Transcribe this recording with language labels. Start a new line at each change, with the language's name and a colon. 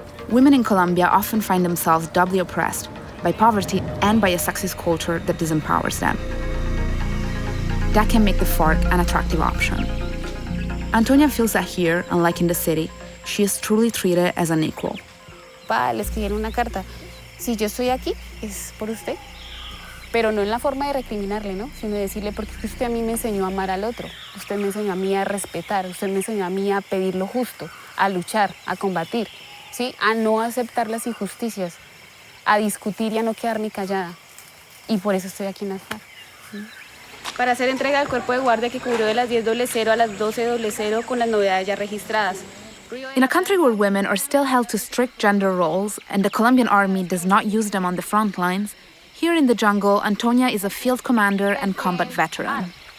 English: Women in Colombia often find themselves doubly oppressed by poverty and by a sexist culture that disempowers them. that can make the FARC an attractive option. Antonia feels that here, unlike in the city, she is truly treated as an equal.
Spanish: Le escribieron una carta. Si yo estoy aquí, es por usted. Pero no en la forma de recriminarle, ¿no? Sino de decirle, porque usted a mí me enseñó a amar al otro. Usted me enseñó a mí a respetar. Usted me enseñó a mí a pedir lo justo, a luchar, a combatir, ¿sí? A no aceptar las injusticias, a discutir y a no quedarme callada. Y por eso estoy aquí en la FARC. Para hacer entrega del cuerpo de guardia que cubrió de las 10:00 a las 12:00 con las novedades ya registradas.
English: In a country where women are still held to strict gender roles and the Colombian army does not use them on the front lines, here in the jungle, Antonia is a field commander and combat veteran.